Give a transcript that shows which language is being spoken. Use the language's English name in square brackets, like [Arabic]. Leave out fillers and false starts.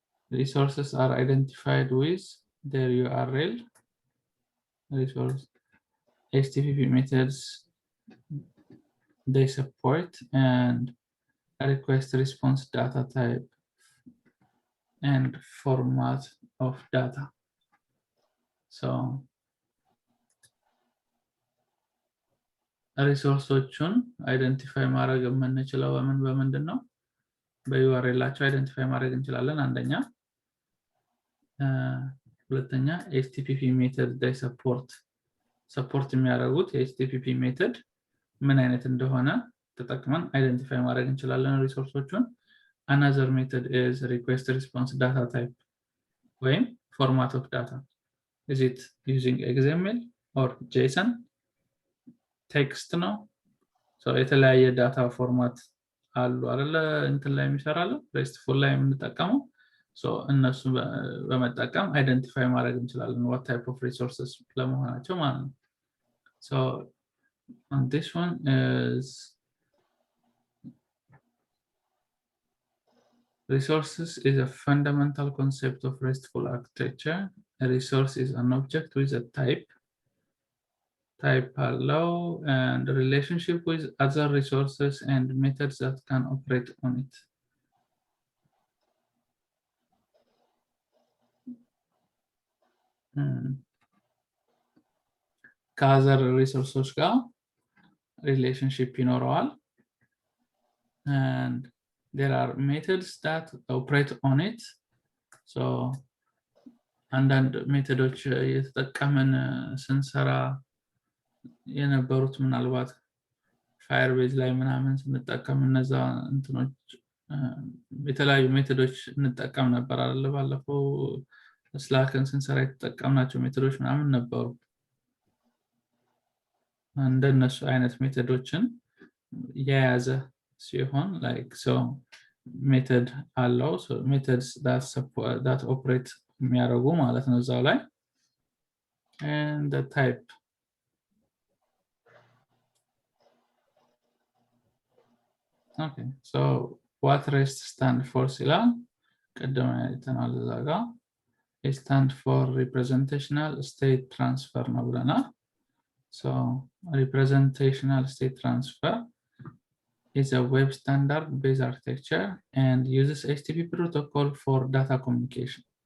[English] Resources are identified with their URL, resource, HTTP methods they support, and request response data type and format of data. [Amharic] So ሪሶርሶቹን አይደንቲፋይ ማድረግ የምንችለው በምንድን ነው? በዩአርኤላቸው አይደንቲፋይ ማድረግ እንችላለን አንደኛ። ሁለተኛ ኤችቲቲፒ ሜተድ they ሰፖርት የሚያደርጉት የኤችቲቲፒ ሜተድ ምን አይነት እንደሆነ ተጠቅመን አይደንቲፋይ ማድረግ እንችላለን ሪሶርሶቹን። [English] another method is request response data type ወይም format of data. Is it using XML or JSON? [Amharic] ቴክስት ነው። የተለያየ ዳታ ፎርማት አሉ አይደለ? እንትን ላይ የሚሰራለ ሬስትፉል ላይ የምንጠቀመው እነሱ በመጠቀም አይደንቲፋይ ማድረግ እንችላለን [English] what type of resources [Amharic] ለመሆናቸው ማለት ነው። [English] And this one is resources is a fundamental concept of RESTful architecture. A resource is an object with a type allow and relationship with other resources and methods that can operate on it. [Amharic] ከአዘር ሪሶርሶች ጋር ሪሌሽንሺፕ ይኖረዋል [English] and there are methods that operate on it. [Amharic] So አንዳንድ ሜቶዶች የተጠቀምን ስንሰራ የነበሩት ምናልባት ፋየርቤዝ ላይ ምናምን ስንጠቀም እነዛ እንትኖች የተለያዩ ሜቶዶች እንጠቀም ነበር አይደል? ባለፈው ስላክን ስንሰራ የተጠቀምናቸው ሜቶዶች ምናምን ነበሩ። እንደነሱ አይነት ሜቶዶችን የያዘ ሲሆን like so method አለው [English] methods that operate [Amharic] የሚያደርጉ ማለት ነው እዛው ላይ [English] and the type. Okay, so what REST stand for [Amharic] ሲላል ቀደም አይተናል እዛ ጋር [English] it stand for representational state transfer [Amharic] ነው ብለናል። [English] So representational state transfer is a web standard based architecture and uses HTTP protocol for data communication.